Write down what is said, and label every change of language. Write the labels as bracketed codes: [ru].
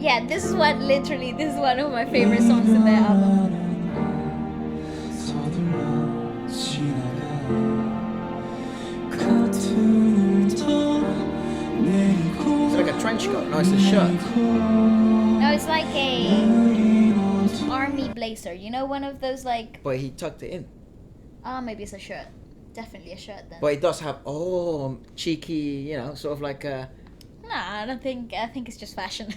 [en] Yeah, this is one of my favorite songs in the album. [ko] 서둘러 지나가 커튼을 더 내리고 [en] It's like a trench coat. No, it's a shirt. No, it's like a army blazer. You know, one of those like. But he tucked it in. Oh, maybe it's a shirt. Definitely a shirt then. But it does have cheeky, sort of like a. Nah, I don't think. I think it's just fashion.